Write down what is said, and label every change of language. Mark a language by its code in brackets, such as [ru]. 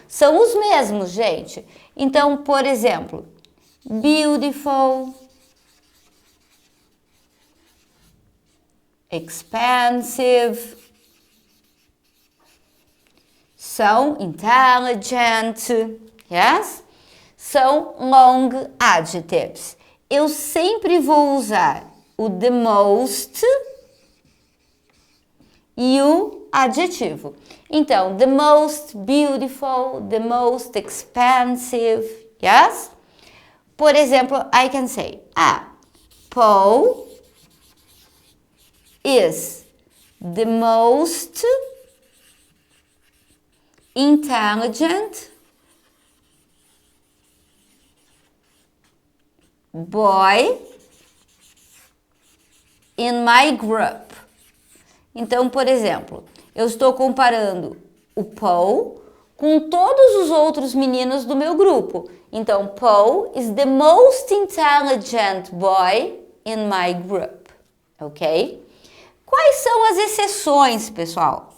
[pt] São os mesmos, gente. Então, por exemplo, beautiful, expensive, são intelligent, yes? São long adjectives. Eu sempre vou usar o the most e o adjetivo. Então, [en] the most beautiful, the most expensive, yes? [pt] Por exemplo, [en] I can say, Paul is the most intelligent boy in my group. [pt] Então, por exemplo, Eu estou comparando o Paul com todos os outros meninos do meu grupo. [en] Então, Paul is the most intelligent boy in my group, ok? [pt] Quais são as exceções, pessoal?